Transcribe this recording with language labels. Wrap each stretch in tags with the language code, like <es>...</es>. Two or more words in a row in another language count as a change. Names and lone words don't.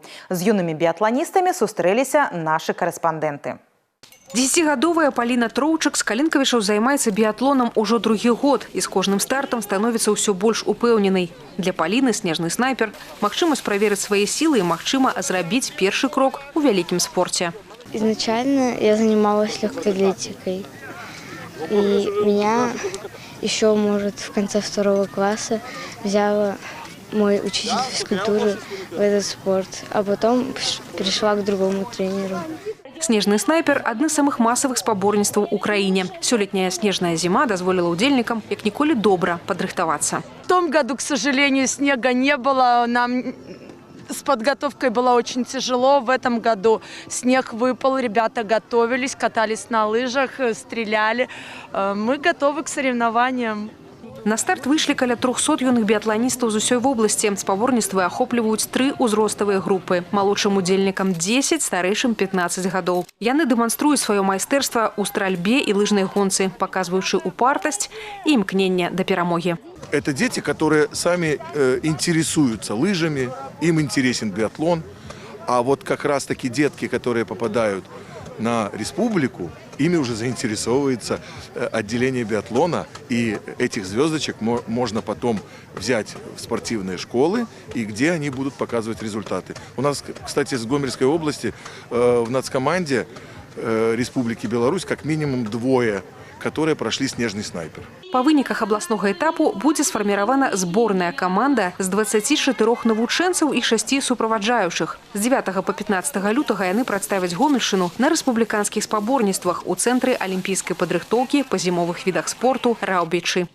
<be>З юнымі біятланістамі сустрэліся нашы карэспандэнты. 10-гадовая Паліна Троўчык з Калінкавічаў займаецца біятлонам ужо другі год і з кожным стартам становіцца ўсё больш упэўненай. Для Паліны снежны снайпер – магчымасць праверыць свае сілы і, магчыма, зрабіць першы крок у вялікім спорце.</be> <ru>Изначально я занималась легкой атлетикой. И меня еще, может, в конце 2 класса взяла мой учитель физкультуры в этот спорт. А потом перешла к другому тренеру.</ru> <be>Снежны снайпер – адны з самых масавых спаборніцтваў у краіне. Сёлетняя снежная зима дазволила удзельнікам як ніколі добра падрыхтавацца.</be> <ru>В том году, к сожалению, снега не было. Нам с подготовкой было очень тяжело. В этом году снег выпал, ребята готовились, катались на лыжах, стреляли. Мы готовы к соревнованиям.</ru> <be>На старт выйшлі каля 300 юных біятланістаў з усёй вобласці. Спаборніцтвы ахопліваюць 3 узроставыя групы. Малодшым удзельнікам 10, старэйшым 15 гадоў. Яны дэманструюць сваё майстэрства ў стральбе і лыжнай гонцы, паказваючы упартасць і імкненне да перамогі.</be> <ru>Это дети, которые сами интересуются лыжами, им интересен биатлон. А вот как раз таки детки, которые попадают на республику, ими уже заинтересовывается отделение биатлона, и этих звездочек можно потом взять в спортивные школы, и где они будут показывать результаты. У нас, кстати, с Гомельской области в нацкоманде Республики Беларусь как минимум 2, которые прошли снежный снайпер.</ru> <be>Па выніках абласнога этапу будзе сфарміравана зборная каманда з 24 навучэнцаў і 6 суправаджаючых. З 9 по 15 лютага яны прадставяць Гомельшчыну на рэспубліканскіх спаборніцтвах у цэнтры алімпійскай падрыхтоўкі па зімовых відах спорту «Раўбічы».</be>